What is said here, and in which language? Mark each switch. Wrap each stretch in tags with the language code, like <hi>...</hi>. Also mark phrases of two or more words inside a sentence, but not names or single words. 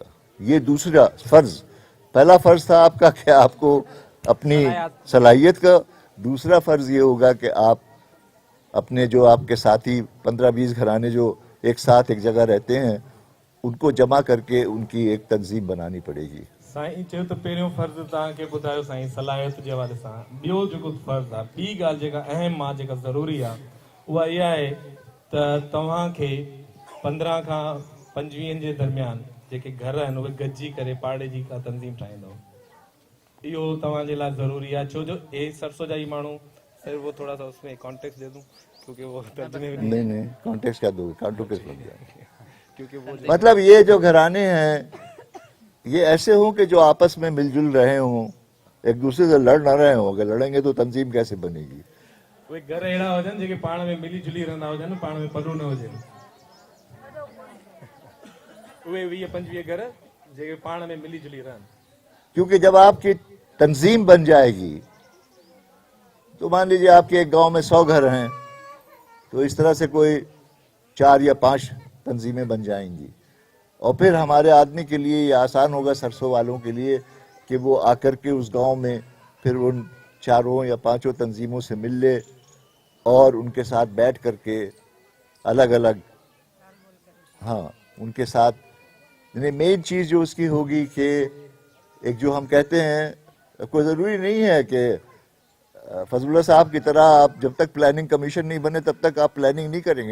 <ur>یہ دوسرا فرض. پہلا فرض تھا آپ کا کہ آپ کو اپنی صلاحیت کا، دوسرا فرض یہ ہوگا کہ آپ اپنے جو آپ کے ساتھی 15-20 گھرانے جو ایک ساتھ ایک جگہ رہتے ہیں اُن کو جمع کر کے اُن کی ایک تنظیم بنانی پڑے گی.</ur> <sd>साईं चयो त पहिरियों फर्ज़ तव्हांखे ॿुधायो साईं सलाहियत जे हवाले सां। ॿियो जेको फर्ज़ आहे, ॿी ॻाल्हि जेका अहम आहे, जेका ज़रूरी आहे, उहा इहा आहे त तव्हांखे 15 खां 25 जे दरमियान जेके घर आहिनि उहे गॾिजी करे पाड़े जी का तंज़ीम ठाहींदो। इहो तव्हांजे लाइ ज़रूरी आहे, छो जो हे सरसो जा ई माण्हू,</sd> <ur>سر وہ تھوڑا سا اُس میں کانٹیکسٹ دے دوں کیونکہ وہ ترجمے میں نہیں کانٹیکسٹ کیا دو گے، کانٹیکسٹ بن جائے گا. کیونکہ وہ مطلب یہ جو گھرانے ہیں یہ ایسے ہوں کہ جو آپس میں مل جل رہے ہوں، ایک دوسرے سے لڑ نہ رہے ہوں. اگر لڑیں گے تو تنظیم کیسے بنے گی?</ur> <sd>उहे घर अहिड़ा हुजनि जेके पाण में मिली जुली रहंदा हुजनि, पाण में परो न हुजनि। उहे 20-25 घर जेके पाण में मिली जुली रहनि।</sd> <ur>کیونکہ جب آپ کی تنظیم بن جائے گی تو مان لیجیے آپ کے ایک گاؤں میں 100 گھر ہیں تو اِس طرح سے کوئی 4 یا 5 تنظیمیں بن جائیں گی اور پھر ہمارے آدمی کے لیے یہ آسان ہوگا، سرسوں والوں کے لیے، کہ وہ آ کر کے اُس گاؤں میں پھر اُن 4 یا 5 تنظیموں سے مل لے اور اُن کے ساتھ بیٹھ کر کے الگ الگ، ہاں، اُن کے ساتھ مین چیز جو اُس کی ہوگی کہ ایک جو ہم کہتے ہیں، کوئی ضروری نہیں ہے کہ فضل اللہ صاحب کی طرح آپ جب تک</ur> <en>planning commission</en> <ur>نہیں بنے تب تک آپ پلاننگ نہیں کریں گے.</ur>